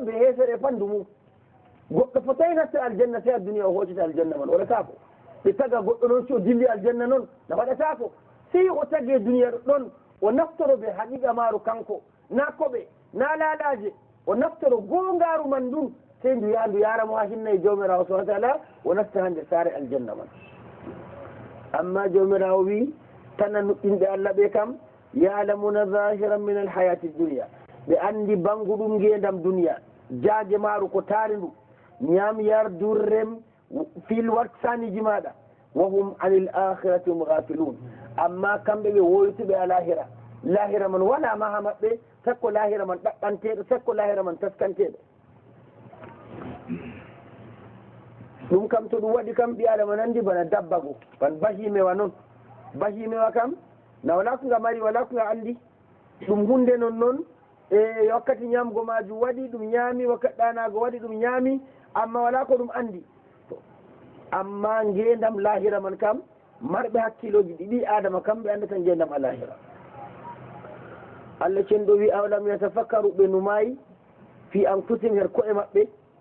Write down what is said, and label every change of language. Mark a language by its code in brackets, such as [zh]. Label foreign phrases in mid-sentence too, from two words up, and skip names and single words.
[ff] ɓe heesere fandu mum goɗɗo fotayi natta aljanna sey a duniya o hoccita aljanna man waɗatako ɓe taga goɗɗo noon so dilli aljanna noon na waɗatako sey o tagi duniya ɗon o naftoro ɓe haqiqa maaru kanko na koɓe na laalaje o naftoro gongaru man ndun sey ndu yaha ndu yaramo ha hinna e jawmirawo [ar] سبحانه تعالى [ff] o nasta hande saare aljanna man amma jawmirawo wi tana nuɗɗinɓe Allah ɓe kam [ar] يعلمون ظاهرا من الحياة الدنيا [ff] ɓe andi banguɗum ngendam duniya jaaje maaru ko taari ndu ñaam yar durrem fil wat saniji maɗa [ar] وهم عن الآخرة هم غافلون [ff] amma kamɓe ɓe woytuɓe a lahira lahira man wala ma ha maɓɓe sakko lahira man ɗaɓɓanteɗo sakko lahira man taskanteɗo ɗum kam to ɗum waɗi kam ɓi adama nandi bana dabbago ban bahimewa noon bahimewa kam na wala ko nga mari wala ko nga andi ɗum hunde non noon e wakkati ñamgo majum waɗi ɗum ñaami wakkati ɗanago waɗi ɗum ñaami amma wala ko ɗum andi amma ngendam lahira man kam marɓe hakkiloji ɗiɗi adama kamɓe andata ngendam a lahira Allah cenɗo wi [ar] أولم يتفكروا [ff] ɓe numayi [ar] في أنفسهم [ff] her ko'e maɓɓe